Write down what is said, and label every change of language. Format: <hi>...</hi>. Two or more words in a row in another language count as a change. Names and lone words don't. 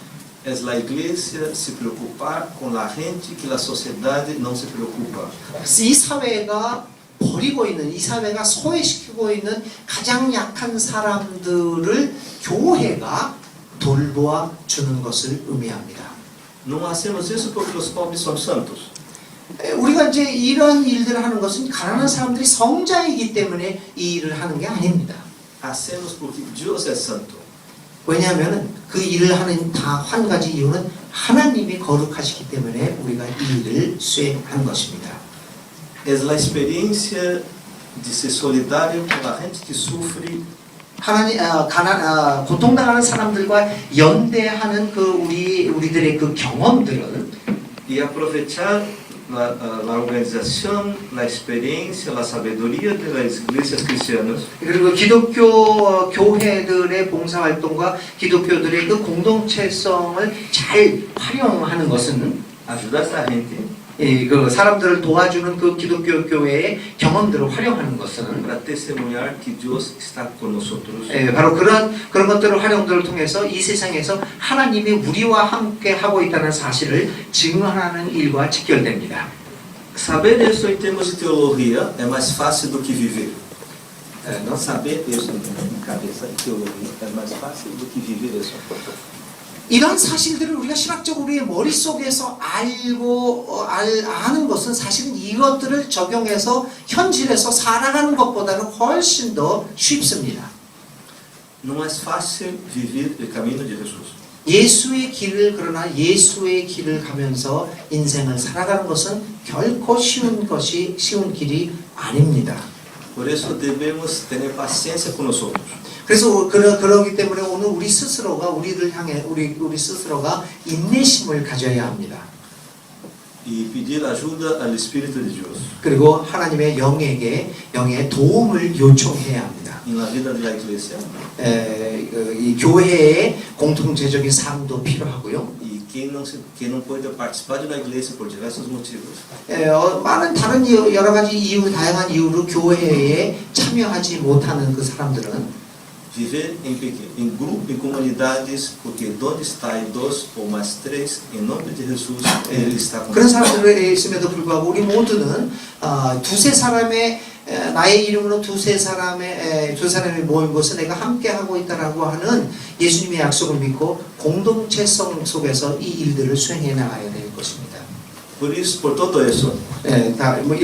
<es>Es la iglesia</es> <pt>se preocupar</pt> <es>con la gente que la</es> <pt>sociedade não se preocupa.</pt> <ko>이 사회가 버리고 있는, 이 사회가 소외시키고 있는 가장 약한 사람들을 교회가 돌보아 주는 것을 의미합니다.</ko> <pt>Não hacemos isso porque os pobres são santos.</pt> <ko>우리가 이제 이런 일들을 하는 것은 가난한 사람들이 성자이기 때문에 이 일을 하는 게 아닙니다.</ko> <es>Hacemos porque Dios es santo.</es> <ko>왜냐하면 그 일을 하는 다 한 가지 이유는 하나님이 거룩하시기 때문에 우리가 이 일을 수행한 것입니다.</ko> <es>Es la experiencia de ser</es> <pt>solidário com a gente</pt> <es>que sufre.</es> <ko>고통당하는 사람들과 연대하는 그 우리들의 그 경험들은</ko> <pt>E aproveitar a organização, a experiência, a sabedoria das igrejas cristianas</pt> <ko>그리고 기독교 교회들의 봉사활동과 기독교들의 그 공동체성을 잘 활용하는 것은</ko> <pt>ajudar essa gente</pt> <ko>그 사람들을 도와주는 그 기독교 교회의 경험들을 활용하는 것은</ko> <pt>para testemunhar que Deus está</pt> <es>con nosotros.</es> <ko>바로 그런 것들을 활용들을 통해서 이 세상에서 하나님이 우리와 함께 하고 있다는 사실을 증언하는 일과 직결됩니다.</ko> <pt>Saber isso em termos de teologia é mais fácil do que viver. Não saber isso em cabeça de teologia é mais fácil do que viver isso.</pt> <ko>이런 사실들을 우리가 신학적으로 우리의 머릿속에서 아는 것은 사실은 이것들을 적용해서 현실에서 살아가는 것보다는 훨씬 더 쉽습니다.</ko> <pt>Não é fácil viver o caminho de Jesus.</pt> <ko>예수의 길을 가면서 인생을 살아가는 것은 결코 쉬운 길이 아닙니다.</ko> <pt>Por isso devemos ter paciência com nós outros.</pt> <ko>그래서 그러기 때문에 오늘 우리 스스로가 우리를 향해 우리 스스로가 인내심을 가져야 합니다.</ko> <pt>E pedir ajuda ao Espírito de Deus.</pt> <ko>그리고 하나님의 영의 도움을 요청해야 합니다.</ko> <pt>Na vida da igreja.</pt> <ko>이 교회의 공동체적인 삶도 필요하고요.</ko> <pt>E quem não pode participar da igreja por diversos motivos.</pt> <ko>많은 다른 여러 가지 다양한 이유로 교회에 참여하지 못하는 그 사람들은</ko> <pt>Viver em grupo, em comunidades, porque onde está dois ou mais três, em nome de Jesus, Ele está com</pt> <ko>그런 사람들에 있음에도 불구하고 우리 모두는 두세 사람의 나의 이름으로 두세 사람이 모인 곳에 내가 함께 하고 있다라고 하는 예수님의 약속을 믿고 공동체성 속에서 이 일들을 수행해 나가야 될 것입니다.</ko> <pt>Por isso, por todo isso,</pt>